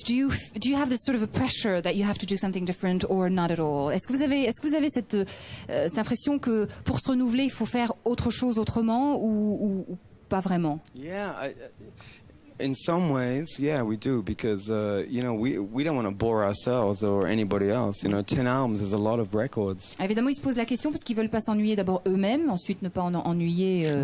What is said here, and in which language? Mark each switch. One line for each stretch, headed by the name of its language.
English: Do you have this sort of a pressure that you have to do something different or not at all?
French: Est-ce que vous avez cette impression que pour se renouveler, il faut faire autre chose autrement ou pas vraiment?
English: Yeah, in some ways, yeah, we do because we don't want to bore ourselves or anybody else. 10 albums is a lot of records.
French: Évidemment, ils se posent la question parce qu'ils veulent pas s'ennuyer d'abord eux-mêmes, ensuite ne pas en ennuyer.